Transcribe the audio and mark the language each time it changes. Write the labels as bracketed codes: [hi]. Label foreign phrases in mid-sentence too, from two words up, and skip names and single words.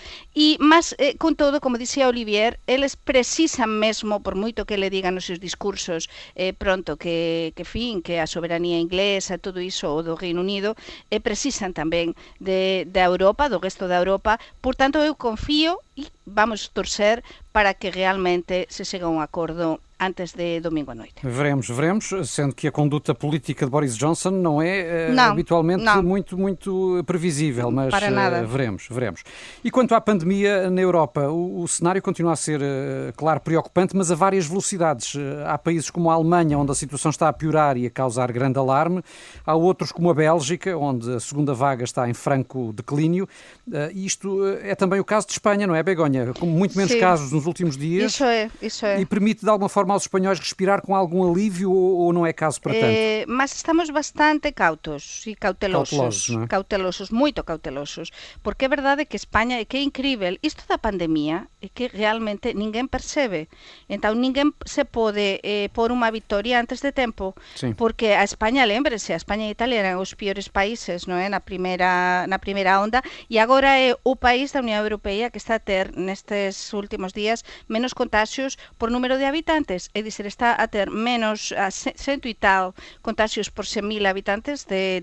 [gl] Mas, con todo, como dicía Olivier, eles precisan mesmo, por moito que le digan nos seus discursos pronto, que a soberanía inglesa, todo iso, o do Reino Unido, precisan tamén da Europa, do resto da Europa. Por tanto, eu confío e vamos torcer para que realmente se chegue a un acordo antes de domingo à noite. [pt] Veremos, sendo que a conduta política de Boris Johnson não é habitualmente muito previsível, mas para nada. Veremos. E quanto à pandemia na Europa, o cenário continua a ser, claro, preocupante, mas a várias velocidades. Há países como a Alemanha, onde a situação está a piorar e a causar grande alarme. Há outros como a Bélgica, onde a segunda vaga está em franco declínio. E isto é também o caso de Espanha, não é, Begonha? Com muito menos casos nos últimos dias. Isso é. E permite, de alguma forma, forma aos espanhóis respirar com algum alívio ou não é caso para tanto? Mas estamos bastante cautos e cautelosos, Não é? cautelosos, [gl] moito cautelosos, porque é verdade que España, que é incrível, isto da pandemia é que realmente ninguén percebe, entón ninguén se pode pôr unha victoria antes de tempo, [pt] Sim. [gl] porque a España, lémbrese, a España e Italia eran os piores países, non é, na primeira onda, e agora é o país da Unión Europea que está a ter nestes últimos días menos contagios por número de habitantes, é dicir, está a ter menos a cento e tal contagios por 100.000 habitantes de